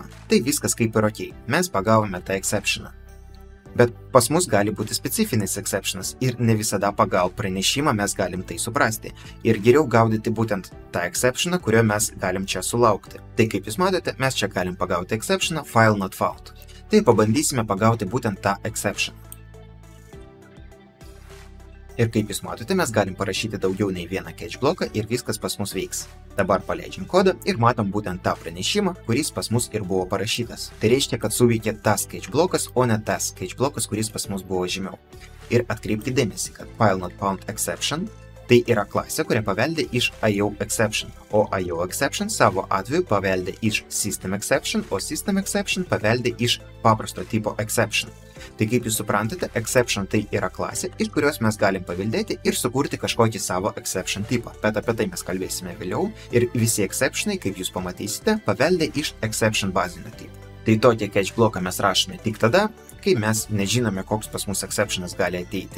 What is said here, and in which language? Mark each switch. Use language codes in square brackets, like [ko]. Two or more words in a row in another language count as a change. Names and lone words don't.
[lt] Tai viskas kaip ir ok. Mes pagavome tą exceptioną. Bet pas mus gali būti specifinis exceptionas ir ne visada pagal pranešimą mes galim tai suprasti. Ir geriau gaudyti būtent tą exceptioną, kurio mes galim čia sulaukti. Tai kaip jūs matote, mes čia galim pagauti exceptioną [en] file not found. [lt] Tai pabandysime pagauti būtent tą exception. Ir kaip jūs matote, mes galim parašyti daugiau nei vieną catch bloką ir viskas pas mus veiks. Dabar paleidžiam kodą ir matom būtent tą pranešimą, kuris pas mus ir buvo parašytas. Tai reiškia, kad suveikė tas catch blokas, o ne tas catch blokas, kuris pas mus buvo žemiau. Ir atkreipkite dėmesį, kad [en] file not found exception [lt] tai yra klasė, kurią paveldė iš [en] IO exception, [lt] o [en] IO exception [lt] savo atveju paveldė iš [en] system exception, [lt] o [en] system exception [lt] paveldė iš paprasto tipo exception. Tai kaip jūs suprantate, exception tai yra klasė, iš kurios mes galim paveldėti ir sukurti kažkokį savo exception tipą. Bet apie tai mes kalbėsime vėliau ir visi exceptionai, kaip jūs pamatysite, paveldė iš exception bazinio tipo. Tai tokį catch bloką mes rašome tik tada, kai mes nežinome, koks pas mus exceptionas gali ateiti.